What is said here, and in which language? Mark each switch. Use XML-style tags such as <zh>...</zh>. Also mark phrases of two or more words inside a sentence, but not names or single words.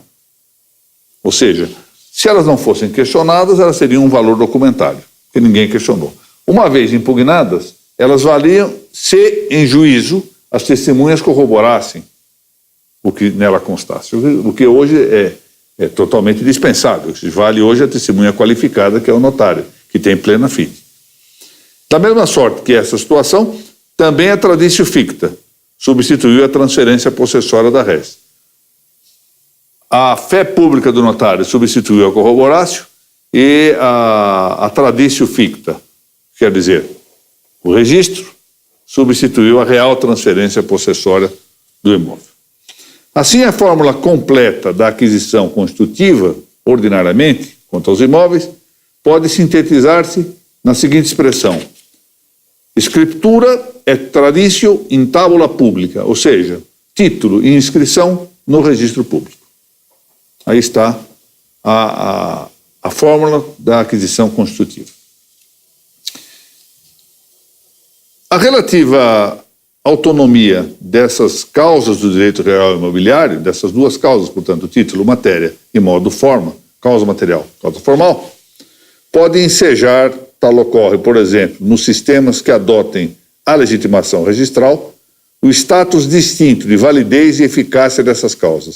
<pt>Ou seja, se elas não fossem questionadas, elas teriam um valor documentário, que ninguém questionou. Uma vez impugnadas, elas valiam se, em juízo, as testemunhas corroborassem o que nela constasse. O que hoje é totalmente dispensável. O que vale hoje é a testemunha qualificada, que é o notário, que tem</pt> <la>plena fide.</la> <pt>Da mesma sorte que essa situação, também a</pt> <la>traditio ficta</la> <pt>substituiu a transferência possessória da res. A fé pública do notário substituiu a corroboratio e a</pt> <la>traditio ficta,</la> <pt>quer dizer, o registro, substituiu a real transferência possessória do imóvel. Assim, a fórmula completa da aquisição constitutiva, ordinariamente, quanto aos imóveis, pode sintetizar-se na seguinte expressão:</pt> <la>Scriptura et traditio in tabula publica,</la> <pt>ou seja, título e inscrição no registro público. Aí está a fórmula da aquisição constitutiva. A relativa autonomia dessas causas do direito real imobiliário, dessas duas causas, portanto, título, matéria e modo forma, causa material, causa formal, pode ensejar, tal ocorre, por exemplo, nos sistemas que adotem a legitimação registral, o status distinto de validez e eficácia dessas causas.</pt>